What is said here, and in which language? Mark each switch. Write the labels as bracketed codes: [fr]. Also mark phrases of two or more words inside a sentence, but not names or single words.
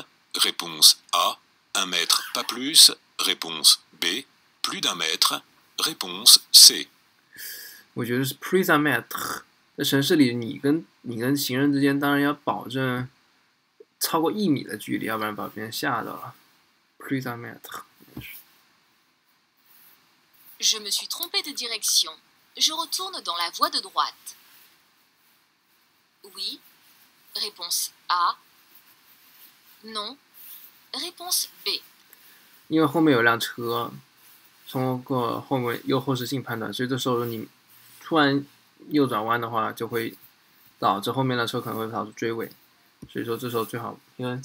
[fr] Réponse A. 1 mètre, pas plus. Réponse B. Plus d'1 mètre. Réponse C. [zh] 我觉得是 [fr] plus d'un mètre。 [zh] 在城市里，你跟行人之间当然要保证超过1米的距离，要不然把别人吓到了。 [fr] plus d'un mètre。 Je me suis trompé de direction. Je retourne dans la voie de droite. Oui. Réponse A. Non. Réponse B. [zh] 因为后面有辆车，通过后面右后视镜判断，所以这时候你突然右转弯的话，就会导致后面的车可能会导致追尾，所以说这时候最好因为